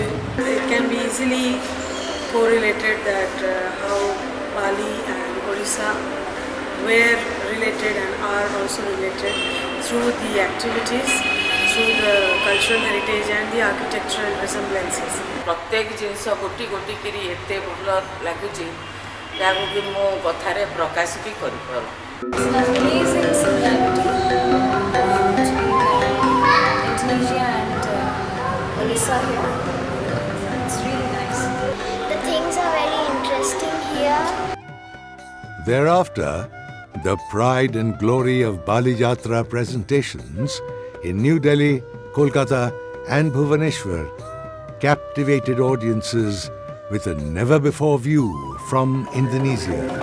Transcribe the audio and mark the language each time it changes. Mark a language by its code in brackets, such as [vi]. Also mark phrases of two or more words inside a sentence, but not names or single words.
[en] It can be easily correlated that how Bali and Odisha were related and are also related through the activities, through the cultural heritage and the architectural resemblances. [or] ପ୍ରତ୍ୟେକ ଜିନିଷ ଗୋଟି ଗୋଟି କରି ଏତେ ଭଲ ଲାଗୁଚି ଯାକୁ କି ମୋ କଥାରେ ପ୍ରକାଶ ଭି କରି ପାରୁ. [en] It's an amazing similarity between Indonesia and Odisha here. It's really nice. The things are very interesting here. Thereafter, the pride and glory of Bali-yatra presentations in New Delhi, Kolkata and Bhubaneswar captivated audiences with a never-before view from Indonesia.